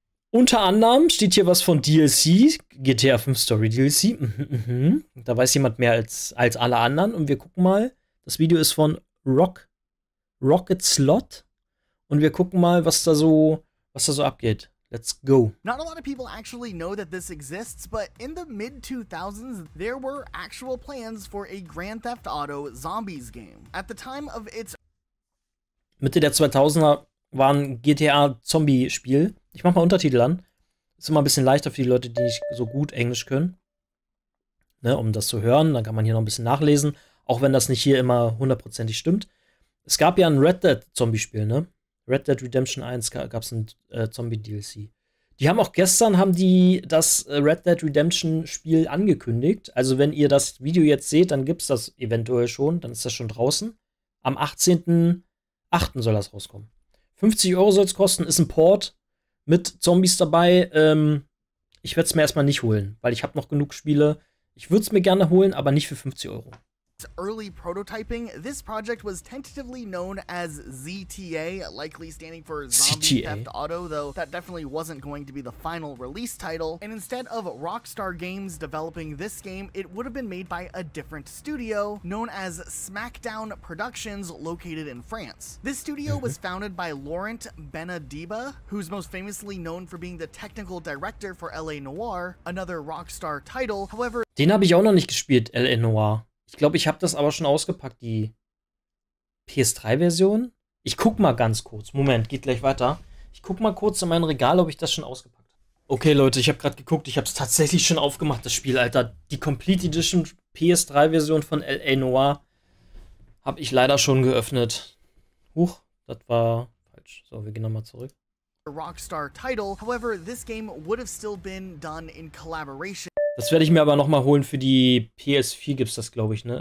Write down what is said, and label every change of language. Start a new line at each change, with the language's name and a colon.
German: Unter anderem steht hier was von DLC, GTA 5 Story DLC. Da weiß jemand mehr als alle anderen. Und wir gucken mal. Das Video ist von Rocket Sloth. Und wir gucken mal, was da so abgeht.
English: Let's go. Not a lot of people actually know that this exists, but in the mid-2000s, there were actual plans for a Grand Theft Auto Zombies game. At the time of its
German: Mitte der 2000er war ein GTA-Zombie-Spiel. Ich mach mal Untertitel an. Ist immer ein bisschen leichter für die Leute, die nicht so gut Englisch können. Ne, um das zu hören, dann kann man hier noch ein bisschen nachlesen. Auch wenn das nicht hier immer hundertprozentig stimmt. Es gab ja ein Red Dead-Zombie-Spiel, ne? Red Dead Redemption 1 gab es ein Zombie-DLC. Die haben auch gestern das Red Dead Redemption-Spiel angekündigt. Also wenn ihr das Video jetzt seht, dann gibt es das eventuell schon. Dann ist das schon draußen. Am 18.08. soll das rauskommen. 50 € soll es kosten, ist ein Port mit Zombies dabei. Ich werde es mir erstmal nicht holen, weil ich habe noch genug Spiele. Ich würde es mir gerne holen, aber nicht für 50 €.
English: early prototyping, this project was tentatively known as ZTA, likely standing for Zombie Theft Auto, though that definitely wasn't going to be the final release title. And instead of Rockstar Games developing this game, it would have been made by a different studio known as Smackdown Productions, located in France. This studio was founded by Laurent Benadiba, who's most famously known for being the technical director for LA Noire, another Rockstar title. However,
German: den habe ich auch noch nicht gespielt, LA Noire. Ich glaube, ich habe das aber schon ausgepackt, die PS3-Version. Ich guck mal ganz kurz. Moment, geht gleich weiter. Ich guck mal kurz in mein Regal, ob ich das schon ausgepackt habe. Okay, Leute, ich habe gerade geguckt. Ich habe es tatsächlich schon aufgemacht, das Spiel, Alter. Die Complete Edition PS3-Version von LA Noire habe ich leider schon geöffnet. Huch, das war falsch. So, wir gehen nochmal zurück.
English: Rockstar title. However, this game would have still been done in collaboration.
German: Das werde ich mir aber nochmal holen für die PS4, gibt es das, glaube ich, ne?